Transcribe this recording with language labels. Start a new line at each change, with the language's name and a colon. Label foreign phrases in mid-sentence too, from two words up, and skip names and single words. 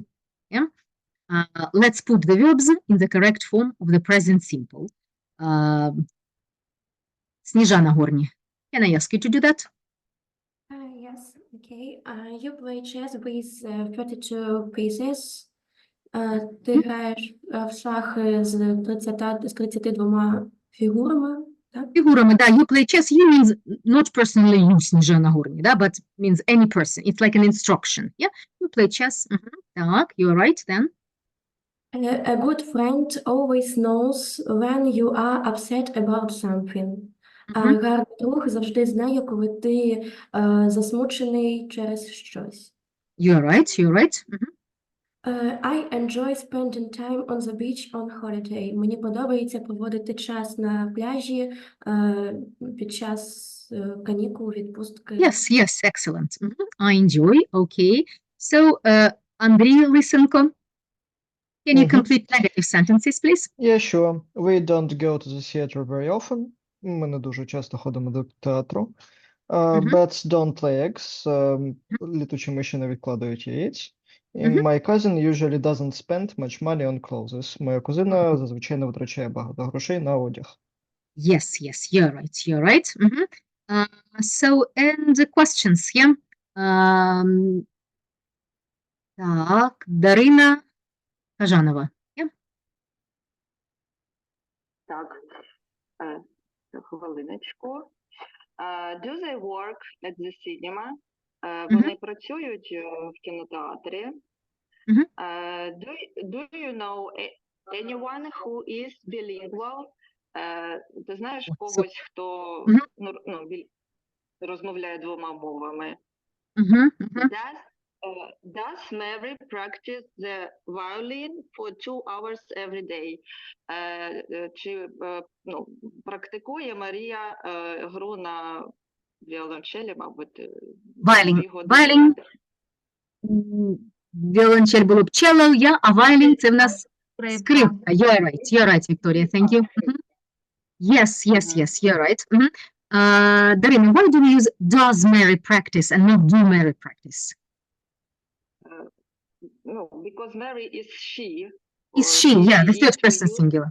English: Yeah? Let's put the verbs in the correct form of the present simple. Snežana Горні, can I ask you to do that? Yes, okay. You play chess with 32 pieces.
Ukrainian: Ти граєш в шахи з 32 фігурами, так? Фігурами, да,
English: you play chess, you means not personally you, Snežana Горні, да, but means any person. It's like an instruction, yeah? You play chess, так, you're right, then. A good friend always knows when you are upset about something.
Ukrainian: Гарний друг завжди знає, коли ти засмучений через щось.
English: You're right, you're right. I enjoy spending time on the beach on holiday.
Ukrainian: Мені подобається проводити час на пляжі під час канікул, відпустки.
English: Yes, yes, excellent. I enjoy, okay. So, Андрій Лисенко, can you complete negative sentences, please? Yeah, sure. We don't go to the theater very often.
Ukrainian: Ми не дуже часто ходимо до театру.
English: Bats don't lay eggs.
Ukrainian: Літучі миші не відкладають яєць.
English: My cousin usually doesn't spend much money on clothes.
Ukrainian: Моя кузина зазвичай не витрачає багато грошей на одяг.
English: Yes, yes, you're right, you're right. So, and the questions, yeah?
Ukrainian: Так, Дарина Кажанова. Yeah? Так, хвилиночку.
English: Do they work at the cinema?
Ukrainian: Вони працюють в кінотеатрі.
English: Do you know anyone who is bilingual?
Ukrainian: Ти знаєш когось, хто розмовляє двома мовами?
English: Does Mary practice the violin for 2 hours every day?
Ukrainian: Чи практикує Марія гру на віолончелі, мабуть, Violin. Віолончель було б
English: cello, yeah,
Ukrainian: а violin це в нас скрипка.
English: You're right, Victoria, thank you. Yes, you're right. Дарина, why do we use does Mary practice and not do Mary practice? No, because Mary is she. Is she, yeah, the third person singular.